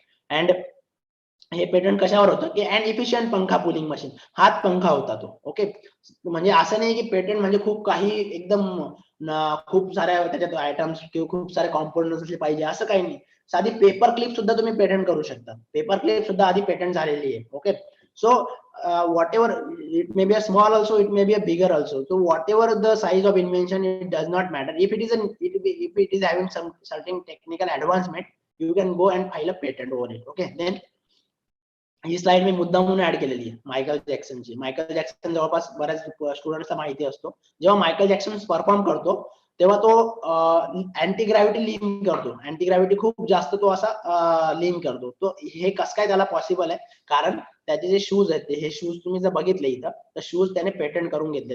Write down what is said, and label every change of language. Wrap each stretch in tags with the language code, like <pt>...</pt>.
<mr>And हे patent कशावर होतं की अँड इफिशियंट पंखा पुलिंग मशीन, हात पंखा होता तो. ओके. म्हणजे असं नाही की पेटंट म्हणजे खूप काही एकदम खूप साऱ्या त्याच्यात आयटम्स किंवा खूप सारे कॉम्पोनंट्स असले पाहिजे असं काही नाही. साधी पेपर क्लिप सुद्धा तुम्ही पेटंट करू शकता. पेपर क्लिप सुद्धा आधी पेटंट झालेली आहे.</mr> <en>Okay. So whatever it may be a small also, it may be a bigger also, so whatever the size of invention, it does not matter. If it is having some certain technical advancement, you can go and file a patent over it. Okay.</en> <mr>Then he slide मी मुद्दा म्हणून add केलेली आहे Michael जॅक्सनची. Michael Jackson जवळपास बऱ्याच स्टुडंट्सला माहिती असतो. जेव्हा Michael Jackson perform करतो तेव्हा तो अँटी ग्रॅव्हिटी लीन करतो. अँटी ग्रॅव्हिटी खूप जास्त तो असा लीन करतो. तो हे कसं काय त्याला पॉसिबल आहे, कारण त्याचे जे शूज आहेत हे शूज तुम्ही जर बघितले इथं तर शूज त्याने पेटंट करून घेतले.</mr>